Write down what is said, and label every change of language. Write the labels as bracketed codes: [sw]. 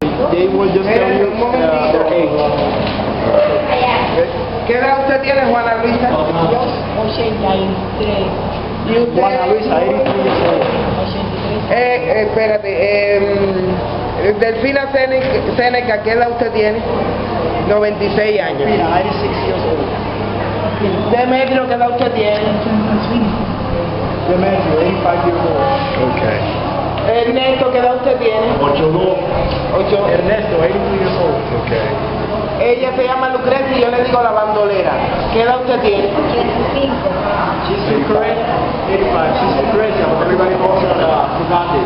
[en] They will just tell you their age. [es] ¿Qué edad usted tiene, Juana Luisa? 83. ¿Y usted? [en] Juana Luisa, 83 years old. [es] Espérate. Delfina Seneca, ¿qué edad usted tiene? 96 años. [en] Mira, 86 years old. [es] Demetrio, ¿qué edad usted tiene? [en] Demetrio, 85 years old. Okay. [es] Ernesto, ¿qué edad usted tiene? 82. 8. [en] Ernesto, 82 years old. Okay. [es] Ella se llama Lucrecia y yo le digo la bandolera. ¿Qué edad usted tiene? 85. [en] She's Lucrecia, 85. She's Lucrecia, but everybody calls her Fugate.